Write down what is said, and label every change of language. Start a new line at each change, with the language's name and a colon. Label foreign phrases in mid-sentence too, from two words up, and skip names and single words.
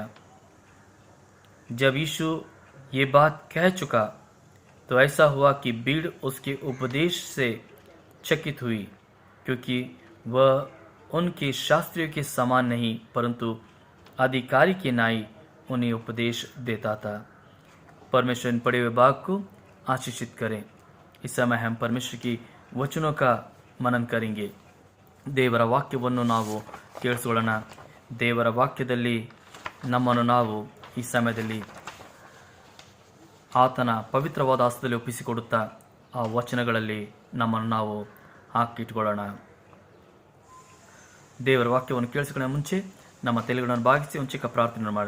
Hindi: जब यीशु ये बात कह चुका, तो ऐसा हुआ कि भीड़ उसके उपदेश से चकित हुई, क्योंकि वह उनके शास्त्रियों के समान नहीं, परंतु अधिकारी के नाई उन्हें उपदेश देता था. परमेश्वर इन पढ़े हुए भाग को आशीषित करें. इस समय हम परमेश्वर की वचनों का मनन करेंगे.
Kannada: ದೇವರ ವಾಕ್ಯವನ್ನು ನಾವು ಕೇಳಿಸಿಕೊಳ್ಳೋಣ. ದೇವರ ವಾಕ್ಯದಲ್ಲಿ ನಮ್ಮನ್ನು ನಾವು ಈ ಸಮಯದಲ್ಲಿ ಆತನ ಪವಿತ್ರವಾದ ಹಸ್ತದಲ್ಲಿ ಒಪ್ಪಿಸಿಕೊಡುತ್ತಾ ಆ ವಚನಗಳಲ್ಲಿ ನಮ್ಮನ್ನು ನಾವು ಹಾಕಿಟ್ಕೊಳ್ಳೋಣ. ದೇವರ ವಾಕ್ಯವನ್ನು ಕೇಳಿಸಿಕೊಳ್ಳೋ ಮುಂಚೆ ನಮ್ಮ ತಲೆಗಳನ್ನು ಭಾಗಿಸಿ ಒಂದು ಚಿಕ್ಕ ಪ್ರಾರ್ಥನೆ ಮಾಡೋಣ.